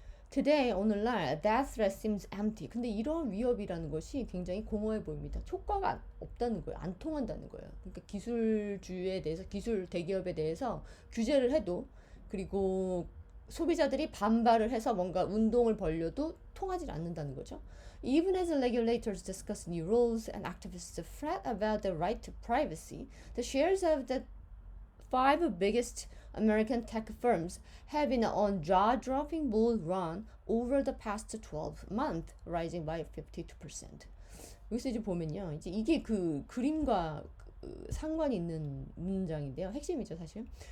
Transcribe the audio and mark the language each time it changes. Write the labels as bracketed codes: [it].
[en] Today, [ko] 오늘날, [en] that threat seems empty. [ko] 근데 이런 위협이라는 것이 굉장히 공허해 보입니다. 효과가 없다는 거예요. 안 통한다는 거예요. 그러니까 기술주에 대해서, 기술 대기업에 대해서 규제를 해도, 그리고 소비자들이 반발을 해서 뭔가 운동을 벌려도 통하지 않는다는 거죠. [en] Even as regulators discuss new rules and activists fret about the right to privacy, the shares of the 5 biggest American tech firms have been on jaw-dropping bull run over the past 12 months, rising by 52%. [ko] 여기서 이제 보면요, 이제 이게 그 그림과 상관이 있는 문장인데요. 핵심이죠, 사실.